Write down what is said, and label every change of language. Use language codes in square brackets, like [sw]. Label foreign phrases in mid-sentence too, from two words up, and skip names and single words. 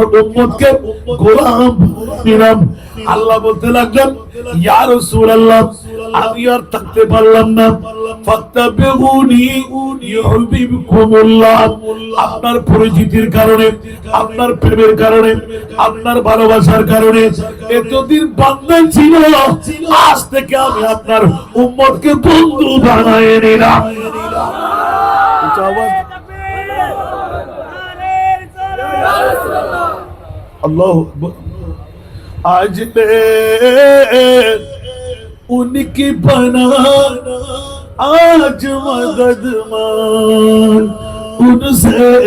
[bn] উম্মতকে গোলাম নিলাম আল্লাহ বলতে লাগলেন [ar] يا رسول الله [bn] আমি আর থাকতে পারলাম না [ar] فاتبعوني يحببكم الله [bn] আপনার পরিচিতির কারণে আপনার প্রেমের কারণে আপনার ভালোবাসার কারণে এতদিন বান্দা ছিল আজ থেকে আমি আপনার উম্মতকে বন্ধু বানায়ে নিলাম [ur] اللہ آج لے ان کی پناہ آج مدد مان ان سے